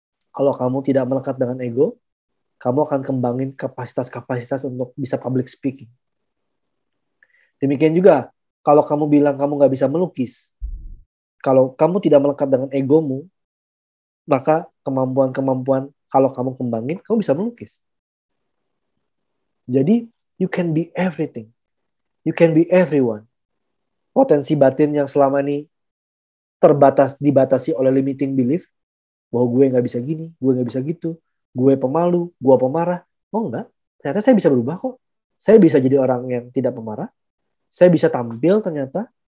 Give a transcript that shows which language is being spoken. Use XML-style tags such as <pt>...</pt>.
<id>Kalau kamu tidak melekat dengan ego, kamu akan kembangin kapasitas-kapasitas untuk bisa public speaking. Demikian juga, kalau kamu bilang kamu nggak bisa melukis, kalau kamu tidak melekat dengan egomu, maka kemampuan-kemampuan kalau kamu kembangin, kamu bisa melukis. Jadi,</id> <en>you can be everything. You can be everyone.</en> <id>Potensi batin yang selama ini dibatasi oleh limiting belief, bahwa gue nggak bisa gini, gue nggak bisa gitu, gue pemalu, gue pemarah. Oh enggak, ternyata saya bisa berubah kok. Saya bisa jadi orang yang tidak pemarah. Saya bisa tampil ternyata.</id>